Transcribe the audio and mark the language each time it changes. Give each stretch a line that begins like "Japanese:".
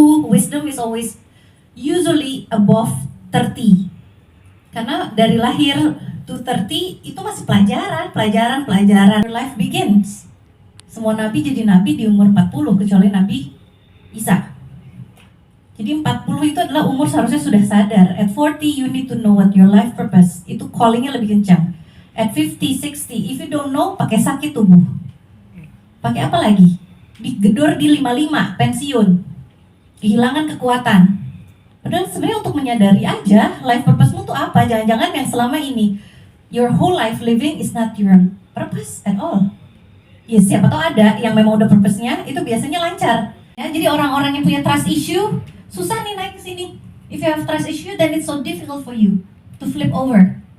English: Wisdom is always usually above 30.
Indonesian: Karena dari lahir to 30 itu masih pelajaran.
English: Your life begins.
Indonesian: Semua nabi jadi nabi di umur 40 kecuali Nabi Isa. Jadi 40 itu adalah umur seharusnya sudah sadar.
English: At 40 you need to know what your life purpose.
Indonesian: Itu callingnya lebih kencang.
English: At 50, 60, if you don't know,
Indonesian: pakai sakit tubuh. Pakai apa lagi? Digedor di 55, pensiun. Kehilangan kekuatan. Padahal sebenarnya untuk menyadari aja life purpose-mu tuh apa. Jangan-jangan yang selama ini
English: your whole life living is not your purpose at all.
Indonesian: Ya siapa tahu ada yang memang udah purpose-nya itu biasanya lancar. Ya, jadi orang-orang yang punya trust issue susah nih naik ke sini.
English: If you have trust issue then it's so difficult for you to flip over.